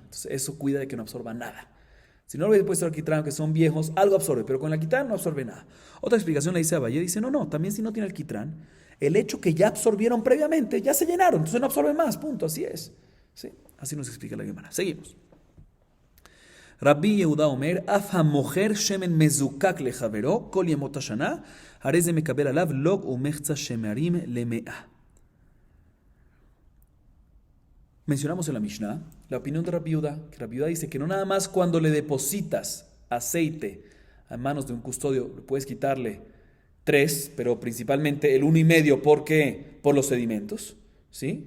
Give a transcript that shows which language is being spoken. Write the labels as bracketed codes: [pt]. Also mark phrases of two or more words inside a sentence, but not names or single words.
[es] Entonces eso cuida de que no absorba nada. Si no le hubiera puesto alquitrán, que son viejos, algo absorbe, pero con el alquitrán no absorbe nada. Otra explicación le dice a Valle, dice, no, también si no tiene alquitrán, el hecho que ya absorbieron previamente, ya se llenaron, entonces no absorbe más, punto, así es. ¿Sí? Así nos explica la Gemara. Seguimos. [he] רבי יהודה אומר, אף המוכר שמן מזוקק לחבירו, כל ימות השנה, הרי זה מקבל עליו לוג ומחצה שמרים למאה. [es] Mencionamos en la Mishnah la opinión de Rabbi Yehuda, que Rabbi Yehuda dice que no nada más cuando le depositas aceite a manos de un custodio, puedes quitarle 3, pero principalmente el 1,5, ¿por qué? Por los sedimentos, ¿sí?